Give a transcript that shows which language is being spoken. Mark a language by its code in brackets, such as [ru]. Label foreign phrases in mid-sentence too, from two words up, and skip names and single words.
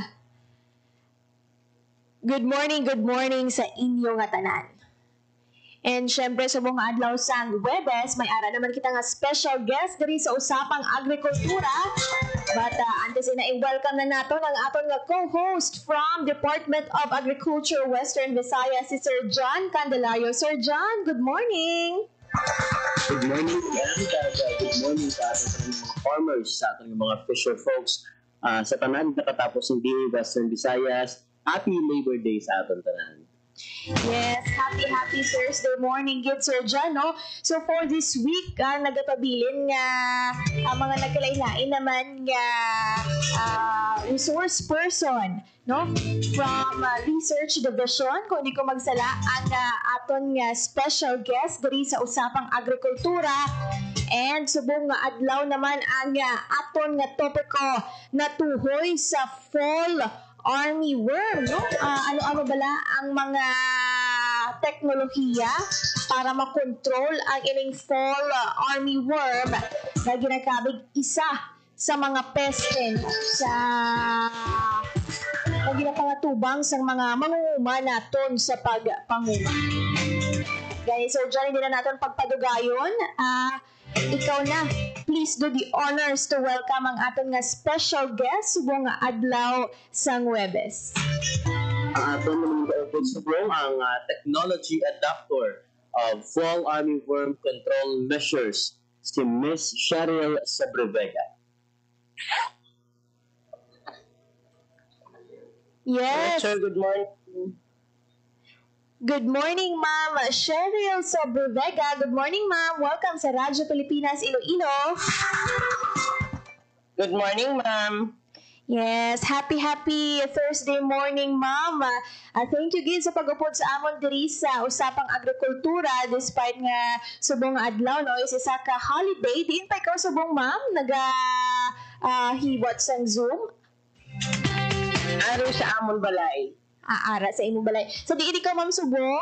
[hil] Good morning sa inyo nga tanan. And syempre sa mga adlaw sang Webes, may ara naman kita nga [en] special guest [hil] diri sa Usapang Agrikultura. But antes na i-welcome na nato ang aton nga co-host from Department of Agriculture Western Visayas, si Sir John Candelario. [en] Sir John, good morning! Good morning, good morning [tl] sa ating mga farmers, sa ating mga [en] fisher folks. [hil] Sa tanan nakatapos ng DA Western Visayas, [en] Happy Labor Day [hil] sa aton tanan. [en] Yes, happy Thursday morning, good Sir John, no? So for this week, [hil] nagapabilin nga ang mga nagkalain-lain naman nga resource person, no? [en] From Research Division, [hil] kung di ko magsala, ang aton nga [en] special guest [hil] diri sa Usapang Agrikultura. And subong nga adlaw naman ang aton nga topiko na tuhoy sa [en] fall armyworm, [hil] no? Ano-ano bala ang mga teknolohiya para makontrol ang ining [en] fall armyworm [hil] na ginakabig isa sa mga peste sa na ginapangatubang sa mga mangunguma naton sa pagpanguma. Guys, Sir John, hindi na natin pagpadugayon. Ikaw na, [en] please do the honors to welcome [hil] ang aton nga [en] special guest [hil] subong nga adlaw sang Webes. Ang aton naman subong ang [en] technology adapter of fall armyworm control measures, [hil] si Miss Cheryl Sobrevega. [en] Yes. Sir, good morning. Good morning, Ma'am Cheryl Sobrevega. Good morning, Ma'am. [hil] Welcome sa Radyo Pilipinas, Iloilo. [en] Good morning, ma'am. Yes, happy Thursday morning, Ma'am. Thank you, [hil] Gid, sa pag-upod sa amon diri sa Usapang Agrikultura despite nga subong adlaw, no? Is isa ka holiday. Diin pa ikaw subong, Ma'am? Hiwat sang Zoom? Araw sa amon balay. Ara sa imong balay. So, diin ikaw, Ma'am, subong?